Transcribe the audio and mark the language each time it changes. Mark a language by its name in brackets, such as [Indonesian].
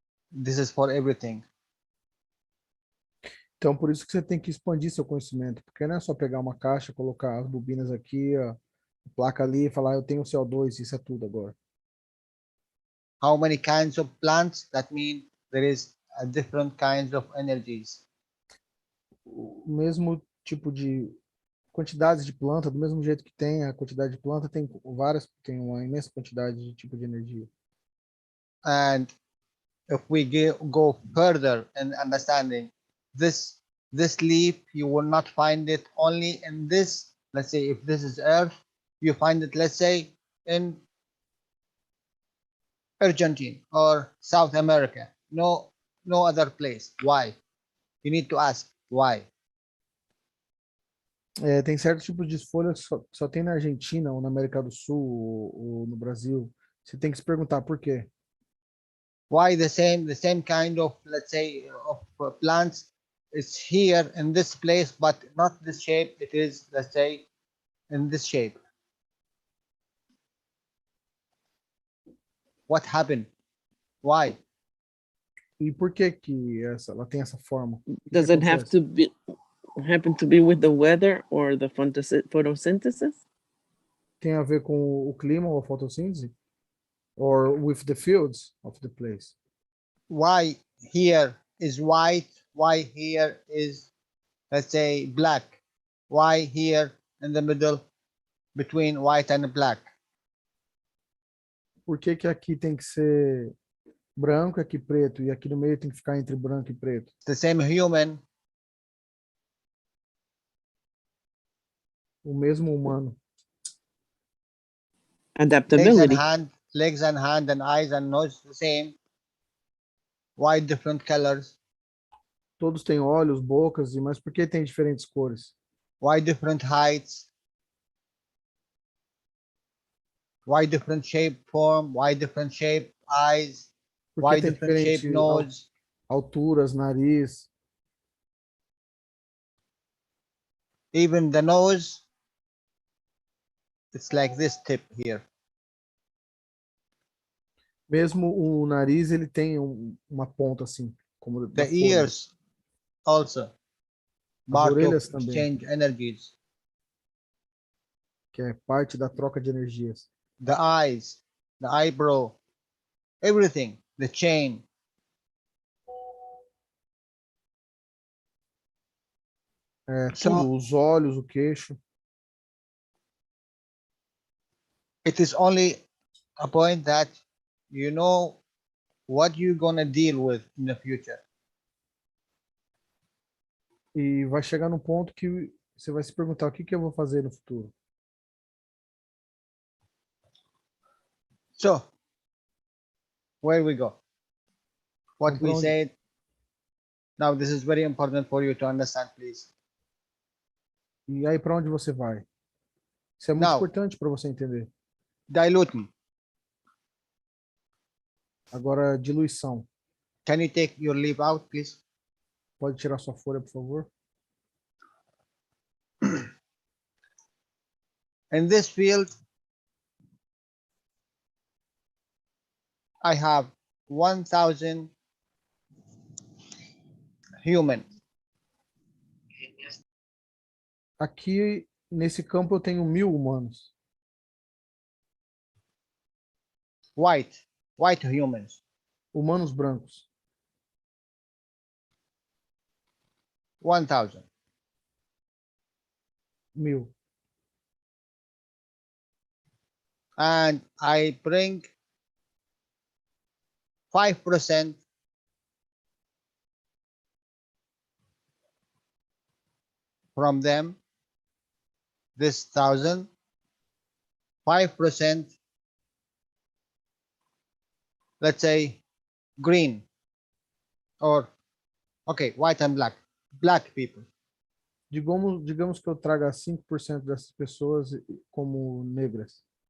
[English] This is for everything. [Portuguese] Então, por isso que você tem que expandir seu conhecimento, porque não é só pegar uma caixa, colocar as bobinas aqui, a placa ali e falar, eu tenho CO2, isso é tudo agora. [English] How many kinds of plants? That means there is a different kinds of energies. [Portuguese] O mesmo tipo de quantidades de planta, do mesmo jeito que tem a quantidade de planta, tem uma imensa quantidade de tipo de energia. [English] And if we go further in understanding this leaf, you will not find it only in this. Let's say if this is Earth, you find it, let's say, in Argentina or South America. No other place. Why? You need to ask why. [Portuguese] Tem certos tipos de folhas que só tem na Argentina, ou na América do Sul, ou no Brasil. Você tem que se perguntar por quê. [English] Why the same kind of, let's say, of plants is here in this place, but not this shape. It is, let's say, in this shape. What happened? Why? [Portuguese] E por que ela tem essa forma? [English] Does it have to be happen to be with the weather or the photosynthesis? [Portuguese] Tem a ver com o clima ou a fotossíntese? [English] Or with the fields of the place? Why here is white? Why here is, let's say, black? Why here in the middle between white and black? [Portuguese] Por que aqui tem que ser branco, aqui preto, e aqui no meio tem que ficar entre branco e preto? [English] The same human. [Portuguese] O mesmo humano. [English] Adaptability. Legs and hand and eyes and nose the same. Why different colors? [Portuguese] Todos têm olhos, bocas, mas por que tem diferentes cores? [English] Why different heights? Why different shape, form? Why different shape, eyes? Why different shape, nose? [Portuguese] Alturas, nariz. [English] Even the nose, it's like this tip here. [Portuguese] Mesmo o nariz, ele tem uma ponta assim, como [English] the ears also. [Portuguese] As orelhas também. [English] Exchange energies. [Portuguese] Que é parte da troca de energias. [English] The eyes, the eyebrow, everything, the chain. [Portuguese] Tudo, os olhos, o queixo. [English] It is only a point that you know what you're gonna deal with in the future. [Portuguese] E vai chegar num ponto que você vai se perguntar o que eu vou fazer no futuro. [English] So, where we go? What we said. Now, this is very important for you to understand, please. [Portuguese] E aí, para onde você vai? Isso é muito importante para você entender. [English] Diluting. [Portuguese] Agora, diluição. [English] Can you take your leaf out, please? [Portuguese] Pode tirar sua folha, por favor? [English] In this field, I have 1,000 humans. [Portuguese] Aqui, nesse campo, eu tenho 1.000 humanos. [English] White humans. [Portuguese] Humanos brancos. [English] 1,000. [Portuguese] 1.000. [English] and I bring 5% from them, this 1,000, 5%, let's say green, or okay, white and black people. [Portuguese] Digamos que eu traga 5% dessas pessoas como negras.